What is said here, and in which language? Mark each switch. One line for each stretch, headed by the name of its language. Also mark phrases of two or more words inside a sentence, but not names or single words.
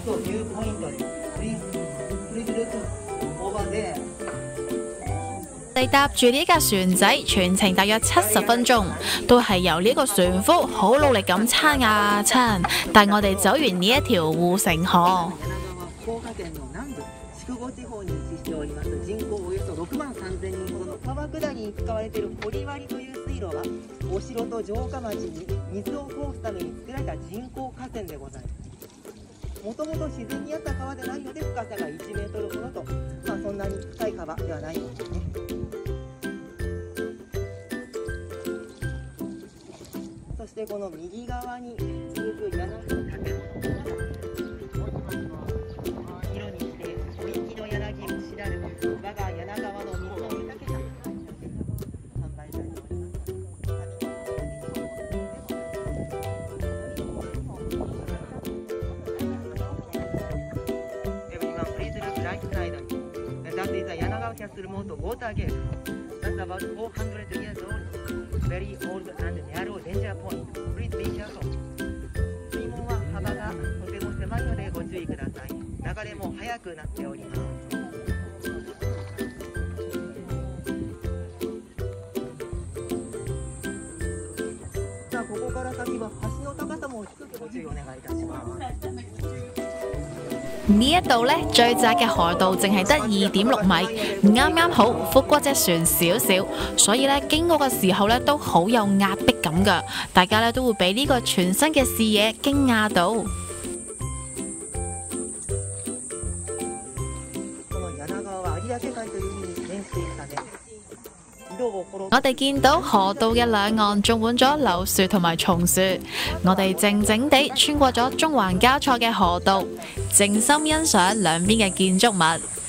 Cantonese: 我哋搭住呢架船仔，全程大約70分鐘，都係由呢個船夫好努力咁撐呀撐，帶我哋走完呢一條護城河。
Japanese: 川下りに使われている堀割という水路はお城と城下町に水を通すために作られた人工河川でございます。もともと自然にあった川でないので深さが1メートルほどと、そんなに深い川ではないんですね。そしてこの右側に続く柳の建物色にして小粋の柳を知らぬ我が柳川の水を見かけた
English: That is a Yanagawa Castle Moat Water Gate. That's about 400 years old. Very old and narrow danger point. Please be careful.
Japanese: 水門は幅がとても狭いのでご注意ください。流れも速くなっております。さあここから先は橋の高さも低くご注意お願いいたします。
Cantonese: 呢一度最窄嘅河道淨係得2.6米，啱啱好覆過隻船少少，所以經過嘅時候都好有壓迫感㗎，大家都會俾呢個全新嘅視野驚訝到。我哋見到河道嘅兩岸種滿咗柳樹同埋松樹，我哋靜靜地穿過咗中環交錯嘅河道，靜心欣賞兩邊嘅建築物。